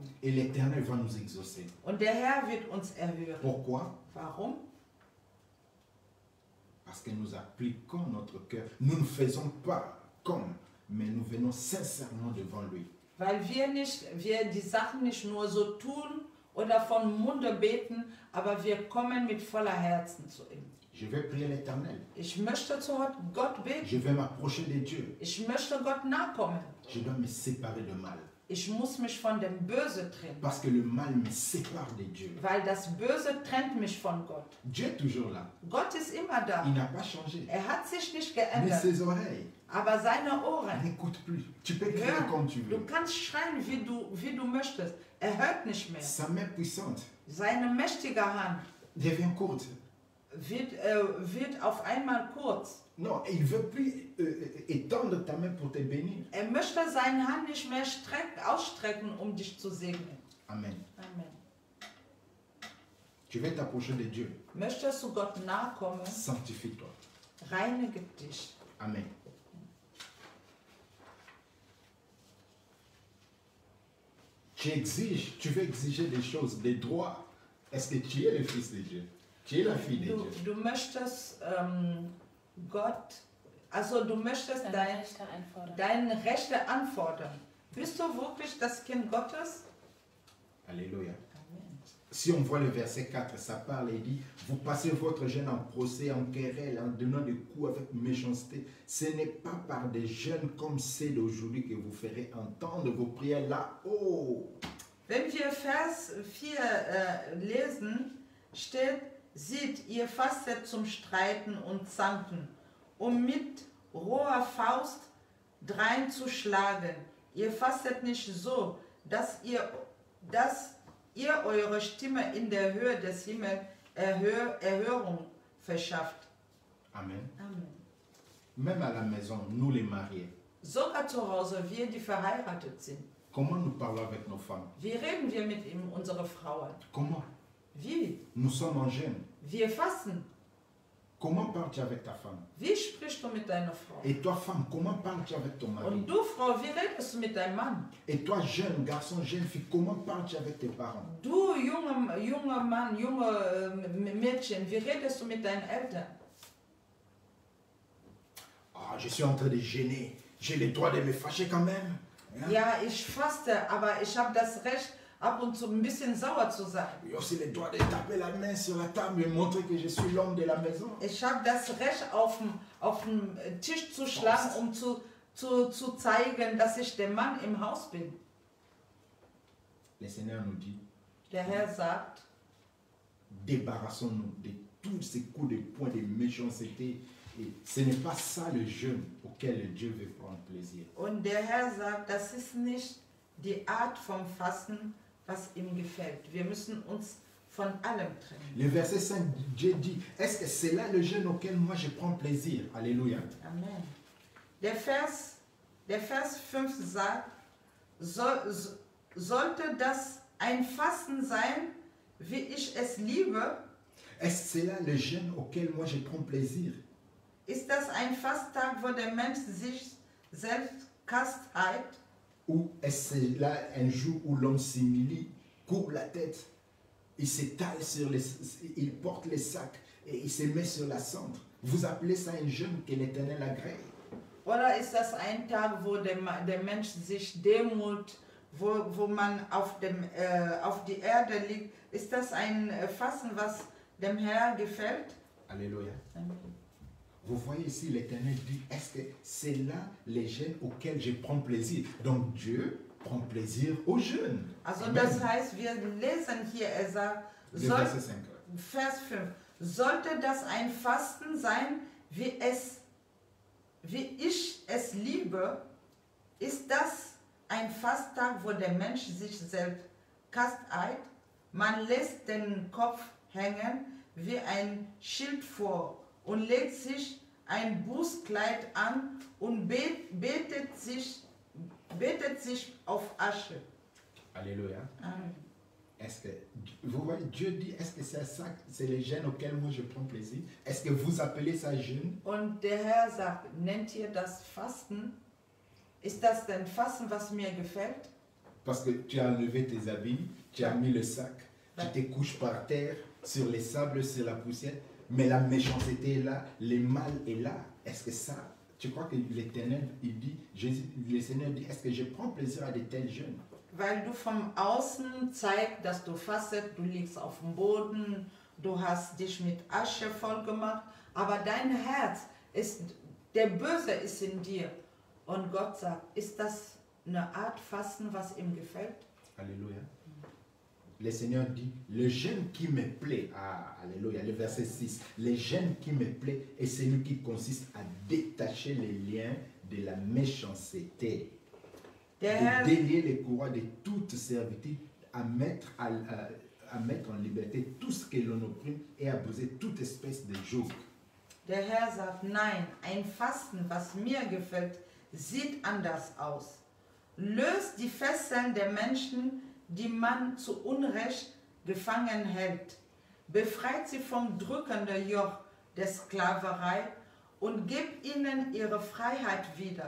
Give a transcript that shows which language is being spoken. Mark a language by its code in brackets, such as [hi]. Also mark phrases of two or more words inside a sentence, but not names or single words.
[fr] Et l'Éternel va nous exaucer. [de] Und der Herr wird uns erhören. [fr] Pourquoi? [de] Warum? [fr] Parce que nous appliquons notre cœur. Nous ne faisons pas comme, mais nous venons sincèrement devant lui. [de] Weil wir die Sachen nicht nur so tun oder von Munde beten, aber wir kommen mit voller Herzen zu ihm. [fr] Je vais prier l'Éternel. [de] Ich möchte zu Gott beten. [fr] Je vais m'approcher de Dieu. [de] Ich möchte Gott nahe kommen. [fr] Je dois me séparer du mal. [de] Ich muss mich von dem Böse trennen. [fr] Parce que le mal me sépare de Dieu. [de] Weil das Böse trennt mich von Gott. [fr] Dieu est toujours là. [de] Gott ist immer da. [fr] Il n'a pas changé. [de] Hat sich nicht [fr] Mais [de] geändert. [fr] ses oreilles [de] Aber seine Ohren, [fr] n'écoutent plus. Tu peux crier [de] hören. [fr] comme tu [de] Du [fr] veux. [de] kannst schreien, wie du möchtest. Hört nicht mehr. [fr] Sa main puissante [de] Seine mächtige Hand [fr] devient courte. [de] wird auf einmal kurz. [fr] Non, il ne veut plus étendre ta main pour te bénir. [de] Möchte seine Hand nicht mehr ausstrecken, um dich zu segnen. Amen. Amen. [fr] Tu veux t'approcher de Dieu. [de] Möchtest du Gott nahe kommen? [fr] Sanctifie-toi. [de] Reinige dich. Amen. [fr] Tu veux exiger des choses, des droits. Est-ce que tu es le fils de Dieu? Tu es la fille de Dieu. [de] Du möchtest Gott, also du möchtest deine Rechte anfordern. Bist du wirklich das Kind Gottes? Alléluia. Amen. [fr] Si on voit le verset 4, ça parle et dit, vous passez votre jeûne en procès, en querelle, en donnant des coups avec méchanceté. Ce n'est pas par des jeûnes comme ceux d'aujourd'hui que vous ferez entendre vos prières là-haut. [de] Wenn wir Vers 4 lesen, steht, sieht, ihr fastet zum Streiten und Zanken, um mit roher Faust dreinzuschlagen. Ihr fastet nicht so, dass ihr eure Stimme in der Höhe des Himmels Erhörung verschafft. Amen. Amen. [fr] Même à la maison, nous les mariés, [de] Sogar zu Hause, wir, die verheiratet sind. [fr] comment nous parlons avec nos femmes? [de] Wie reden wir mit ihm, unsere Frauen? [fr] Comment? [de] Wie? [fr] Nous sommes en jeûne. [de] Wir fasten. [fr] Comment parles-tu avec ta femme? [de] Wie sprichst du mit deiner Frau? [fr] Et toi, femme, comment parles-tu avec ton mari? [de] Und du, Frau, wie redest du mit deinem Mann? [fr] Et toi, jeune garçon, jeune fille, comment parles-tu avec tes parents? [de] Du, junger Mann, junge Mädchen, wie redest du mit deinen Eltern? [fr] Ah, je suis en train de gêner. J'ai le droit de me fâcher quand même. Hein? [de] Ja, ich faste, aber ich habe das Recht, ab und zu ein bisschen sauer zu sein. [fr] J'ai aussi le droit de taper la main sur la table et montrer que je suis l'homme de la maison. [de] Ich habe das Recht, auf den Tisch zu schlagen, um zu zeigen, dass ich der Mann im Haus bin. [fr] Le Seigneur nous dit, [de] Der Herr sagt, [fr] débarrassons-nous de tous ces coups de poing, de méchanceté. Et ce n'est pas ça le jeûne auquel Dieu veut prendre plaisir. [de] Und der Herr sagt, das ist nicht die Art vom Fasten, was ihm gefällt. Wir müssen uns von allem trennen. [fr] Le verset 5, Dieu dit, est-ce que c'est là le jeûne auquel moi je prends plaisir? Alléluia. Amen. [de] Der Vers 5 sagt, sollte das ein Fasten sein, wie ich es liebe? [fr] Est-ce que c'est là le jeûne auquel moi je prends plaisir? [de] Ist das ein Fasttag, wo der Mensch sich selbst kasteit? [fr] Ou est-ce que c'est là un jour où l'homme s'humilie, courbe la tête, il s'étale sur les, il porte les sacs et il se met sur la cendre? Vous appelez ça un jeûne que l'Éternel agrée? [de] Oder ist das ein Tag, wo der Mensch sich demut, wo man auf die Erde liegt? Ist das ein Fasten, was dem Herrn gefällt? Alléluia. Amen. [fr] Vous voyez ici, l'Éternel dit, est-ce que c'est là les jeûnes auxquels je prends plaisir? Donc Dieu prend plaisir aux jeûnes. [de] Also Amen. das heißt, wir lesen hier, er sagt, [fr] Le verset 5. [de] Vers 5, sollte das ein Fasten sein, wie ich es liebe, ist das ein Fasttag, wo der Mensch sich selbst kasteit, man lässt den Kopf hängen wie ein Schild vor und legt sich ein Bußkleid an und betet sich auf Asche. Alléluia. Amen. [fr] Est-ce que, vous voyez, Dieu dit, est-ce que c'est ça, c'est les jeûnes auxquels moi je prends plaisir? Est-ce que vous appelez ça jeûne? [de] Und der Herr sagt, nennt ihr das Fasten? Ist das denn Fasten, was mir gefällt? [fr] Parce que tu as enlevé tes habits, tu as mis le sac, tu te couches par terre, sur les sables, sur la poussière, mais la méchanceté est là, le mal est là. Est-ce que ça, tu crois que l'Éternel, il dit, le Seigneur dit, est-ce que je prends plaisir à de tels jeûnes? [de] Weil du vom Außen zeigst, dass du fastet, du liegst auf dem Boden, du hast dich mit Asche voll gemacht, aber dein Herz ist, der Böse ist in dir. Und Gott sagt, ist das eine Art Fasten, was ihm gefällt? Alléluia. [fr] Le Seigneur dit, le jeûne qui me plaît, alléluia, le verset 6, le jeûne qui me plaît est celui qui consiste à détacher les liens de la méchanceté, de délier les courroies de toute servitude, à mettre en liberté tout ce que l'on opprime et à briser toute espèce de joug. [de] Der Herr sagt, nein, ein Fasten, was mir gefällt, sieht anders aus. Löst die Fesseln der Menschen, die man zu Unrecht gefangen hält. Befreit sie vom drückenden Joch der Sklaverei und gibt ihnen ihre Freiheit wieder.